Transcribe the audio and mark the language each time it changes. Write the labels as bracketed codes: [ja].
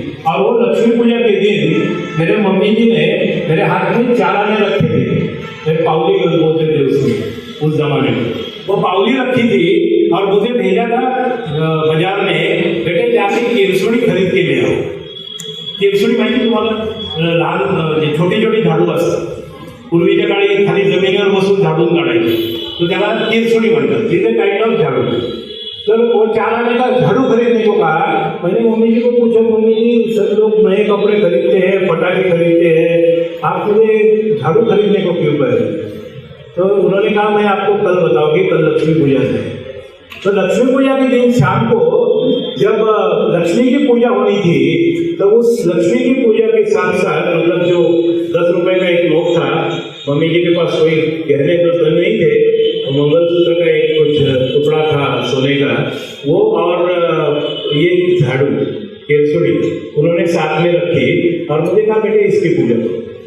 [hi] और वो लक्ष्मी पूजा के दिन मेरे मम्मी जी ने मेरे हाथ में 4 आने रखे थे। मेरे पावली बोलते थे उसमें, उस जमाने में वो पावली रखी थी और मुझे भेजा था बाजार में, बेटे जाके केरसुणी खरीद के ले आओ। [mr] केरसुणी माहिती तुम्हाला? लहान छोटी छोटी झाडू असतात, पूर्वीच्या काळी खाली जमिनीवर बसून झाडून काढायचे, तो त्याला केरसुणी म्हणतात, तिथे काइंड ऑफ झाडू। [hi] तो वो 4 आने का झाड़ू खरीदने को कहा। मैंने मम्मी जी को पूछा, मम्मी जी सब लोग नए कपड़े खरीदते हैं, पटाखे खरीदते हैं, आप मुझे झाड़ू खरीदने को क्यों कह रहे? तो उन्होंने कहा मैं आपको कल बताऊंगी, कल लक्ष्मी पूजा है। तो लक्ष्मी पूजा के दिन शाम को जब लक्ष्मी की पूजा होनी थी, तो उस लक्ष्मी की पूजा के साथ साथ मतलब जो 10 रुपए का एक नोट था, मम्मी जी के पास कोई गहने तो नहीं थे, मंगलसूत्र का एक कुछ टुकड़ा था सोने का, वो और ये झाड़ू केरसुणी उन्होंने साथ में रखी और मुझे कहा बेटे इसकी पूजा करो।